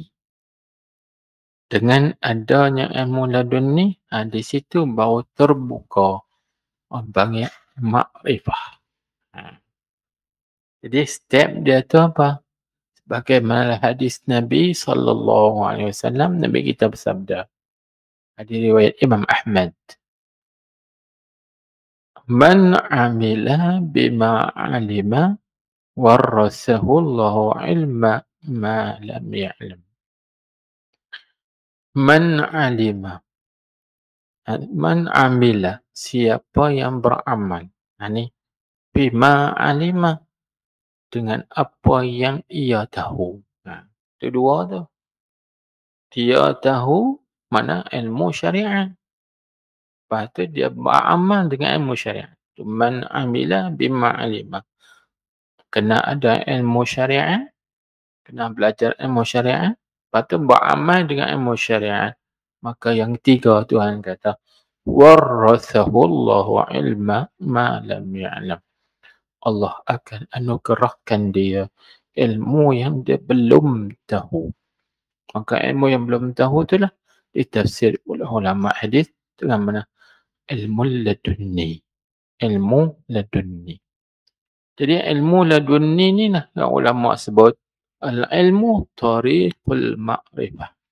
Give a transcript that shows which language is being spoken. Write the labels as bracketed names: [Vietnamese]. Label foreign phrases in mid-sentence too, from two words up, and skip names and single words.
[Malay] Dengan adanya ilmu laduni, di situ baru terbuka banyak makrifah. Jadi step dia tu apa? Bagaimana hadis Nabi SAW, Nabi kita bersabda. Hadis riwayat Imam Ahmad. [Arabic] من عمل بما علم ورثه الله علم ما لم يعلم. من علم. من عمل. [Malay] Siapa yang beramal. Ini [Arabic] بما علم. [Malay] Dengan apa yang ia tahu. Itu dua tu. Dia tahu mana ilmu syariat. Lepas tu dia beramal dengan ilmu syariat. [Arabic] من عمل بما علم. [Malay] Kena ada ilmu syariat. Kena belajar ilmu syariat. Lepas tu beramal dengan ilmu syariat. Maka yang ketiga Tuhan kata, [Arabic] ورثه الله علم ما لم يعلم. [Malay] Allah akan anugerahkan dia ilmu yang dia belum tahu. Maka ilmu yang belum tahu itulah ditafsir oleh ulama hadis dengan mana? Ilmu laduni. Ilmu laduni. Jadi ilmu laduni ni lah yang ulama sebut [Arabic] العلم طريق المعرفة.